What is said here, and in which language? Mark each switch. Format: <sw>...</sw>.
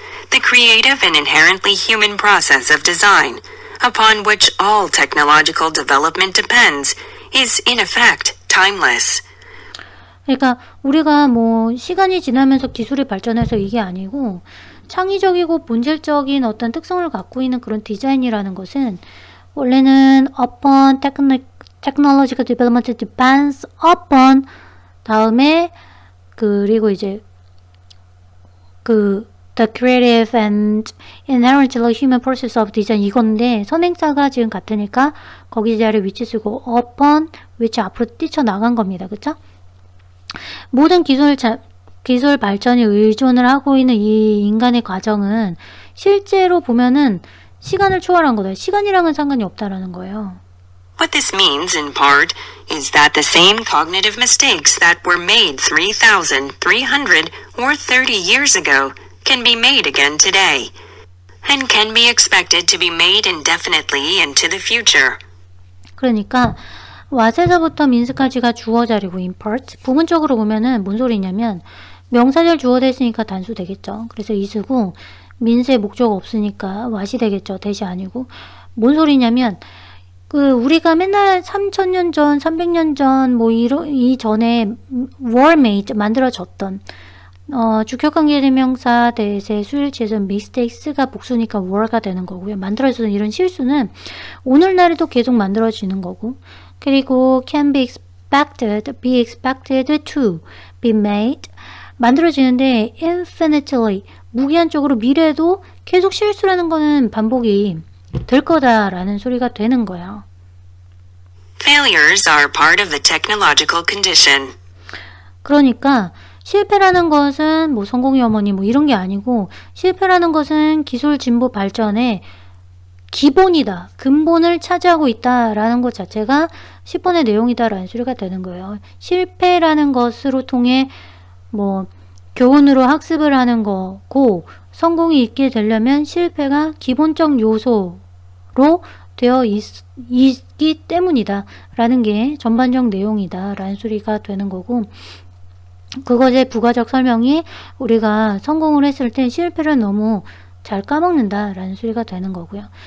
<en>The creative and inherently human process of design, upon which all technological development depends, is in effect timeless.</en> <ko>그러니까 우리가 뭐 시간이 지나면서 기술이 발전해서 이게 아니고 창의적이고 본질적인 어떤 특성을 갖고 있는 그런 디자인이라는 것은 원래는 upon technological development depends upon 다음에 그리고 이제 the creative and inherently human process of design 이건데 선행사가 지금 같으니까 거기 자리에 위치 쓰고 upon which 앞으로 뛰쳐나간 겁니다. 그쵸? 모든 기술 발전이 의존을 하고 있는 이 인간의 과정은 실제로 보면은 시간을 초월한 거다. 시간이랑은 상관이 없다라는 거예요.</ko> <en>What this means, in part, is that the same cognitive mistakes that were made 3,300 or 30 years ago can be made again today, and can be expected to be made indefinitely into the future.</en> <ko>그러니까 왓에서부터 민스까지가 주어 자리고 in part. 부분적으로 보면은 뭔 소리냐면 명사절 주어 됐으니까 단수 되겠죠. 그래서 is고 민스의 목적 없으니까 what이 되겠죠. 대시 아니고. 뭔 소리냐면 우리가 맨날 3,000년 전, 300년 전, 이전에 were made, 만들어졌던, 주격관계대명사, 대세, 수일치에서 mistakes가 복수니까 were가 되는 거고요. 만들어졌던 이런 실수는 오늘날에도 계속 만들어지는 거고, 그리고 can be expected to be made, 만들어지는데 infinitely, 무기한적으로 미래에도 계속 실수라는 거는 반복이 될 거다라는 소리가 되는 거예요.</ko> <en>Failures are part of the technological condition.</en> <ko>그러니까 실패라는 것은 뭐 성공의 어머니 뭐 이런 게 아니고 실패라는 것은 기술 진보 발전의 기본이다. 근본을 차지하고 있다라는 것 자체가 10번의 내용이다라는 소리가 되는 거예요. 실패라는 것으로 통해 뭐 교훈으로 학습을 하는 거고 성공이 있게 되려면 실패가 기본적 요소로 되어 있기 때문이다 라는 게 전반적 내용이다 라는 소리가 되는 거고 그것의 부가적 설명이 우리가 성공을 했을 때 실패를 너무 잘 까먹는다 라는 소리가 되는 거고요.</ko>